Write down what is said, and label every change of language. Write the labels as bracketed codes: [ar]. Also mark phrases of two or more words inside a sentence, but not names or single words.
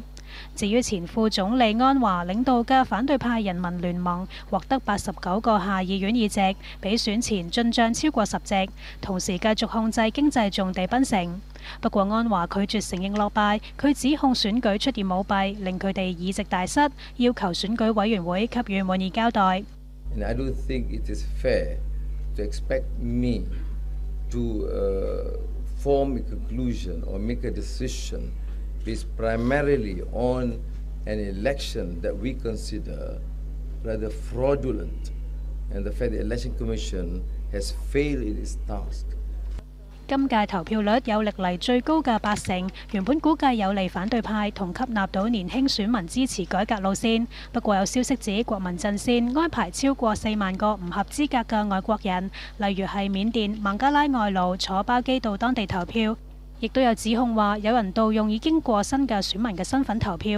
[yue] 至於前副總理安華領導嘅反對派人民聯盟獲得89個下議院議席，比選前進帳超過10席，同時繼續控制經濟重地檳城。不過安華拒絕承認落敗，佢指控選舉出現舞弊，令佢哋議席大失，要求選舉委員會給予滿意交代。 [en] And I don't think it is fair to expect me to form a conclusion or make a decision based primarily on an election that we consider rather fraudulent, and the fact the Election Commission has failed in its task. [yue] 今屆投票率有歷嚟最高嘅80%，原本估計有利反對派同吸納到年輕選民支持改革路線。不過有消息指國民陣線安排超過4萬個唔合資格嘅外國人，例如係緬甸、孟加拉外勞坐包機到當地投票，亦都有指控話有人盜用已經過身嘅選民嘅身份投票。